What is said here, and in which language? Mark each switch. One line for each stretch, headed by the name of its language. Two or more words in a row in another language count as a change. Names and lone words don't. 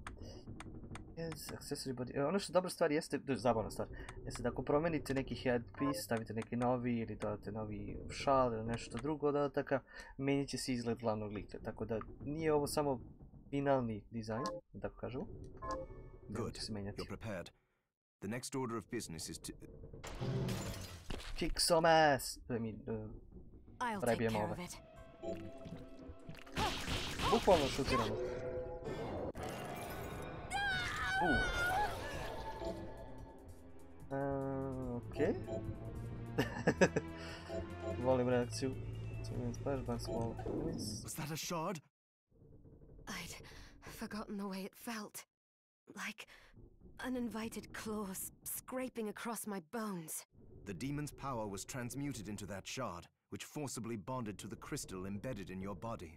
English: Accessory body...
Serbian: Ono što dobra stvar jeste, to je zabavna stvar, jeste da ako promenite neki headpiece, stavite neki novi ili dodate novi šal ili nešto drugo dodataka, menjat će se izgled glavnog lika. Tako da nije ovo samo finalni dizajn, da tako kažemo.
English: Good, you're prepared. The next order of business is to... Kick some ass! I mean, I'll take care of it.
Serbian: Bukvalno šutiramo. Okej. Volim reakciju.
English: Was that a shard? I'd forgotten the way it felt. Like uninvited claws scraping across my bones. The demon's power was transmuted into that shard, which forcibly bonded to the crystal embedded in your body.